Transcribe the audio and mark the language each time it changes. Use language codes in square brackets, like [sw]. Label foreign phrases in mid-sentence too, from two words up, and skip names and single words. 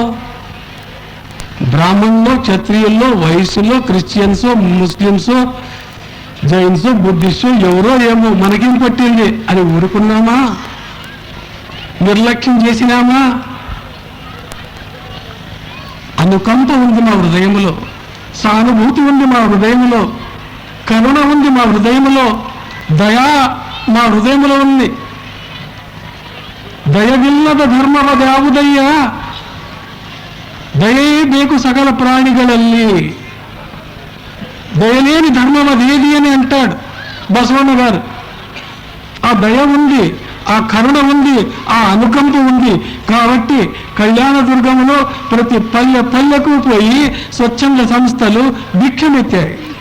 [te] బ్రాహ్మణుల్లో, క్షత్రియుల్లో, వైశ్యుల్లో, క్రిస్టియన్సో, ముస్లిమ్సో, జైన్సో, బుద్ధిస్టో, ఎవరో ఏమో, మనకేం పట్టింది అని ఊరుకున్నామా? నిర్లక్ష్యం చేసినామా? అనుకంప ఉంది మా హృదయంలో, సానుభూతి ఉంది మా హృదయంలో, కరుణ ఉంది మా హృదయంలో, దయా మా హృదయంలో ఉంది. [kn] ದಯವಿಲ್ಲದ ಧರ್ಮವದ್ಯಾವುದಯ್ಯ, ದಯೇ ಬೇಕು ಸಕಲ ಪ್ರಾಣಿಗಳಲ್ಲಿ, [te] దయలేని ధర్మం అదేది అని అంటాడు బసవన్న గారు. ఆ దయ ఉంది, ఆ కరుణ ఉంది, ఆ అనుకంప ఉంది. కాబట్టి కళ్యాణదుర్గంలో ప్రతి పల్లెకు పోయి స్వచ్ఛంద సంస్థలు భిక్షమెత్తాయి.